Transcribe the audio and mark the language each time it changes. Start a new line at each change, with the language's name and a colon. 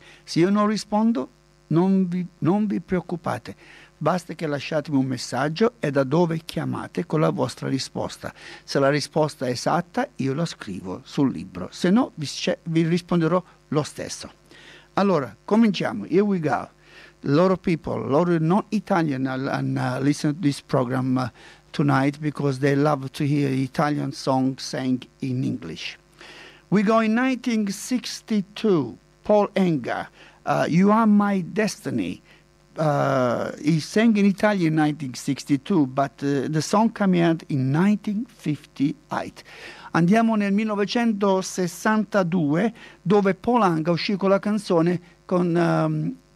Italian: Se io non rispondo, non vi preoccupate, basta che lasciatemi un messaggio e da dove chiamate con la vostra risposta. Se la risposta è esatta, io la scrivo sul libro, se no vi risponderò lo stesso. Allora cominciamo.
English: Here we go. A lot of people, a lot of non-Italian listen to this program tonight because they love to hear Italian songs sang in English. We go in 1962, Paul Anka, You Are My Destiny. He sang in Italian in 1962, but the song came out in 1958.
Italian: Andiamo nel 1962, dove Paul Anka uscì con la canzone con...